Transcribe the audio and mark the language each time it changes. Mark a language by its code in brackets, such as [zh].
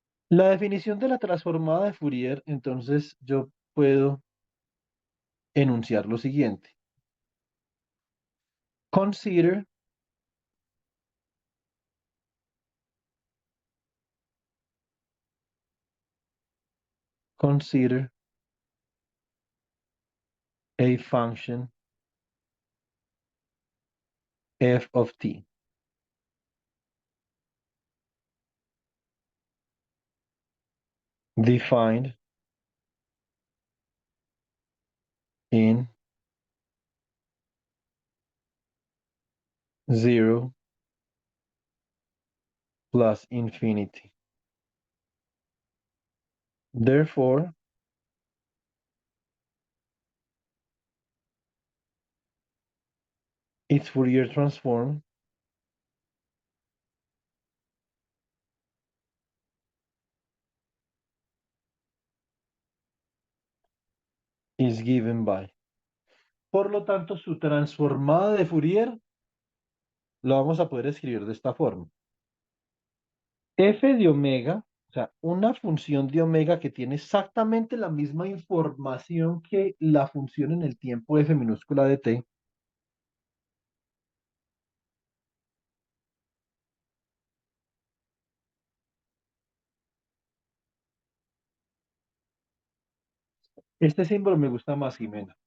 [es] La definición de la transformada de Fourier, entonces yo puedo enunciar lo siguiente. [en] Consider consider a function f of t defined in 0 plus infinity. Therefore, its Fourier transform is given by. [es] Por lo tanto, su transformada de Fourier lo vamos a poder escribir de esta forma. F de omega, o sea, una función de omega que tiene exactamente la misma información que la función en el tiempo f minúscula de t, este símbolo me gusta más, Jimena.